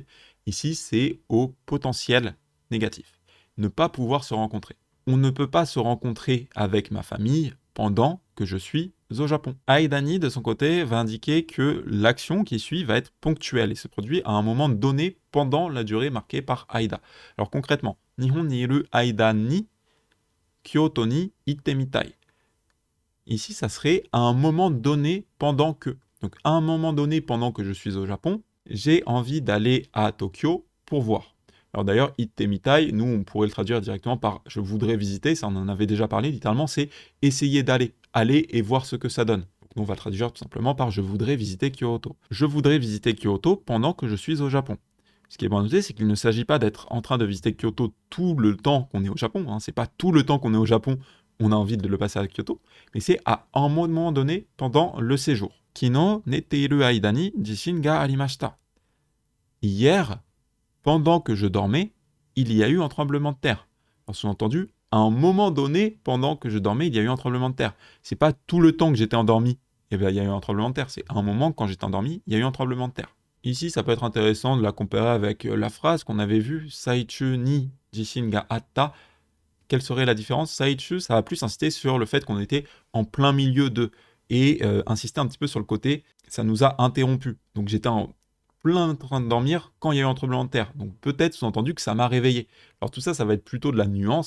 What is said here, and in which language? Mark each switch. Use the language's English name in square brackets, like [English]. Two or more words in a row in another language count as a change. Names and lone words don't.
[French] Ici, c'est au potentiel négatif. Ne pas pouvoir se rencontrer. On ne peut pas se rencontrer avec ma famille pendant que je suis au Japon. Aidani, de son côté, va indiquer que l'action qui suit va être ponctuelle et se produit à un moment donné pendant la durée marquée par Aida. Alors concrètement, [Japanese] 日本にいる間に京都に行ってみたい. [French] Ici, ça serait à un moment donné pendant que. Donc à un moment donné pendant que je suis au Japon, j'ai envie d'aller à Tokyo pour voir. Alors d'ailleurs, [Japanese] 行ってみたい, [French] nous on pourrait le traduire directement par je voudrais visiter, ça on en avait déjà parlé, littéralement c'est essayer d'aller, aller et voir ce que ça donne. Donc nous on va traduire tout simplement par je voudrais visiter Kyoto. Je voudrais visiter Kyoto pendant que je suis au Japon. Ce qui est bon à noter, c'est qu'il ne s'agit pas d'être en train de visiter Kyoto tout le temps qu'on est au Japon, hein. C'est pas tout le temps qu'on est au Japon, on a envie de le passer à Kyoto, mais c'est à un moment donné pendant le séjour. [Japanese] 昨日寝ている間に地震がありました. [French] Hier, pendant que je dormais, il y a eu un tremblement de terre. Alors, sous-entendu, à un moment donné, pendant que je dormais, il y a eu un tremblement de terre. C'est pas tout le temps que j'étais endormi, il y a eu un tremblement de terre. C'est à un moment, quand j'étais endormi, il y a eu un tremblement de terre. Ici, ça peut être intéressant de la comparer avec la phrase qu'on avait vue, [Japanese] 最中に地震があった. [French] Quelle serait la différence? Saichu, ça va plus insister sur le fait qu'on était en plein milieu de, et insister un petit peu sur le côté, ça nous a interrompu. Donc j'étais en plein train de dormir quand il y a eu un tremblement de terre. Donc peut-être sous-entendu que ça m'a réveillé. Alors tout ça, ça va être plutôt de la nuance.